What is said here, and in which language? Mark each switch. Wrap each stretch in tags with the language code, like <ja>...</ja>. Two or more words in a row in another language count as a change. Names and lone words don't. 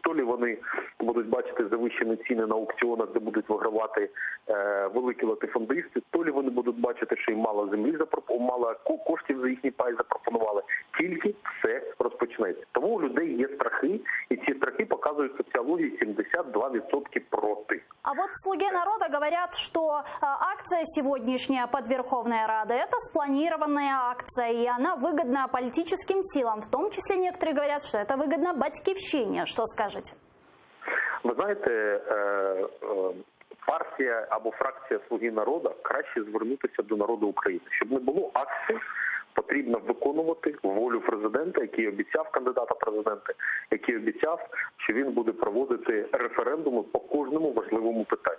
<uk>То лі вони будуть бачити завищені ціни на аукціонах, де будуть вигравати великі латифундисти, то лі вони будуть бачити, що їм мало землі, мало коштів за їхній пай запропонували. Тільки все розпочнеться. Тому у людей є страхи, і ці страхи показують соціології 72% проти.</uk> <ru>А вот «Слуги народа» говорят, что акция сегодняшняя под Верховной Радой – это спланированная акция, и она выгодна политическим силам. В том числе некоторые говорят, что это выгодно Батьківщині. Что скажете?</ru> <uk>Ви знаєте, партія або фракція «Слуги народа» краще звернутися до народу України. Щоб не було акцій, потрібно виконувати волю президента, який обіцяв, кандидата президента, який обіцяв, що він буде проводити референдуми по кожному важливому питанню.</uk>